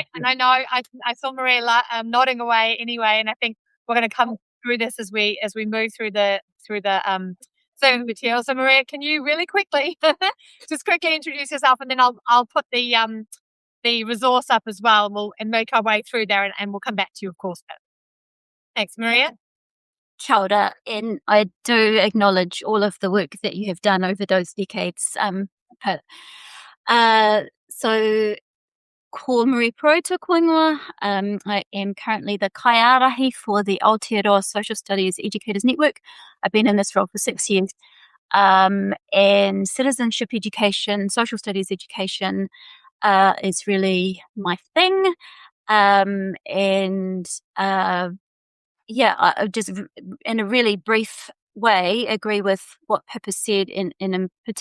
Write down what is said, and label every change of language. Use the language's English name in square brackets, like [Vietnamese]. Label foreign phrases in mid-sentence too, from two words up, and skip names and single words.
[English] And I know I saw Maria nodding away anyway, and I think we're going to come through this as we move through the serving material. So Maria, can you really quickly just quickly introduce yourself, and then I'll put the resource up as well, and make our way through there, and we'll come back to you, of course. Thanks, Maria. [Māori] Kia ora, [English] and I do acknowledge all of the work that you have done over those decades. So, [Māori] ko Marie Pro tō koingoa. [English] I am currently the kaiārahi for the Aotearoa Social Studies Educators Network. I've been in this role for 6 years. And citizenship education, social studies education, is really my thing. I just in a really brief way agree with what Pip has said in particular.